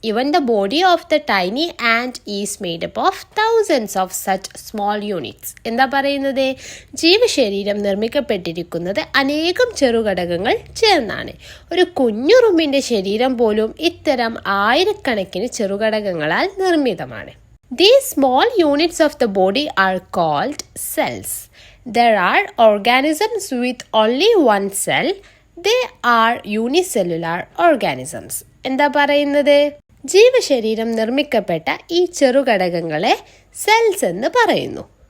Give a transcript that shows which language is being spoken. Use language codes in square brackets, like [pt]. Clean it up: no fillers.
[en] Even the body of the tiny and is made up of thousands of such small units. [ml] എന്താ പറയുന്നത്? ജീവശരീരം നിർമ്മിക്കപ്പെട്ടിരിക്കുന്നത് അനേകം ചെറുഘടകങ്ങൾ ചേർന്നാണ്. ഒരു കുഞ്ഞുറുമ്പിൻ്റെ ശരീരം പോലും ഇത്തരം ആയിരക്കണക്കിന് ചെറുഘടകങ്ങളാൽ നിർമ്മിതമാണ്. [en] These small units of the body are called cells. There are organisms with only one cell. They are unicellular organisms. [ml] എന്താ പറയുന്നത്? ജീവശരീരം നിർമ്മിക്കപ്പെട്ട ഈ ചെറുഘടകങ്ങളെ സെൽസ് എന്ന് പറയുന്നു.